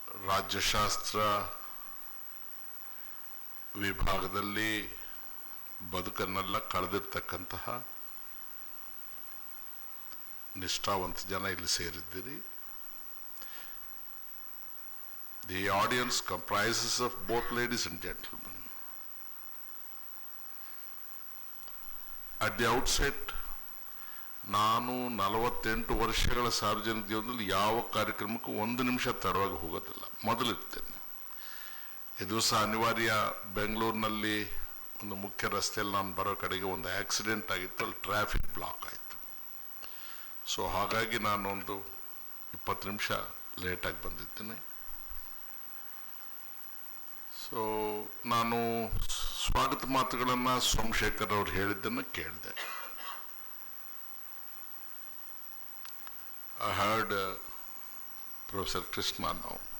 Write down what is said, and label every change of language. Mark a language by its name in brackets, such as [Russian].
[Kannada] ರಾಜ್ಯಶಾಸ್ತ್ರ ವಿಭಾಗದಲ್ಲಿ ಬದುಕನ್ನೆಲ್ಲ ಕಳೆದಿರ್ತಕ್ಕಂತಹ ನಿಷ್ಠಾವಂತ ಜನ ಇಲ್ಲಿ ಸೇರಿದ್ದೀರಿ. [English] The audience comprises of both ladies and gentlemen. At the outset, [Kannada] ನಾನು 48 ವರ್ಷಗಳ ಸಾರ್ವಜನಿಕ ಜೀವನದಲ್ಲಿ ಯಾವ ಕಾರ್ಯಕ್ರಮಕ್ಕೂ 1 ನಿಮಿಷ ತಡವಾಗಿ ಹೋಗೋದಿಲ್ಲ, ಮೊದಲಿರ್ತೇನೆ. ಈ ದಿವಸ ಅನಿವಾರ್ಯ ಬೆಂಗಳೂರಿನಲ್ಲಿ ಒಂದು ಮುಖ್ಯ ರಸ್ತೆಯಲ್ಲಿ ನಾನು ಬರೋ ಕಡೆಗೆ ಒಂದು ಆಕ್ಸಿಡೆಂಟ್ ಆಗಿತ್ತು, ಅಲ್ಲಿ ಟ್ರಾಫಿಕ್ ಬ್ಲಾಕ್ ಆಯಿತು. ಸೊ ಹಾಗಾಗಿ ನಾನು ಒಂದು 20 ನಿಮಿಷ ಲೇಟಾಗಿ ಬಂದಿದ್ದೇನೆ. ಸೊ ನಾನು ಸ್ವಾಗತ ಮಾತುಗಳನ್ನು ಸೋಮಶೇಖರ್ ಅವರು ಹೇಳಿದ್ದನ್ನು ಕೇಳಿದೆ. [English] I heard Professor Krishna now.